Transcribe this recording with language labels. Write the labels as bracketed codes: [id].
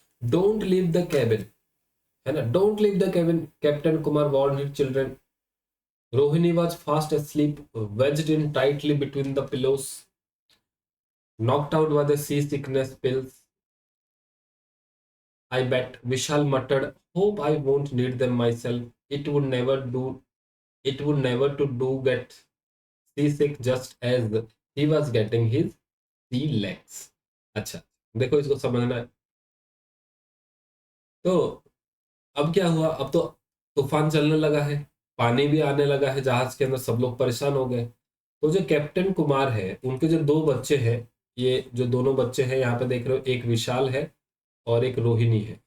[en] Don't leave the cabin, है ना, don't leave the cabin, captain Kumar warned his children. Rohini was fast asleep, wedged in tightly between the pillows, knocked out by the seasickness pills. I bet, Vishal muttered. Hope I won't need them myself. It would never do. It would never to do get seasick just as he was getting his sea legs. [hi] अच्छा, देखो इसको समझना है। तो अब क्या हुआ, अब तो तूफान चलने लगा है, पानी भी आने लगा है जहाज के अंदर, सब लोग परेशान हो गए। तो जो कैप्टन कुमार है, उनके जो दो बच्चे हैं, ये जो दोनों बच्चे हैं यहाँ पे देख रहे हो, एक विशाल है और एक रोहिणी है।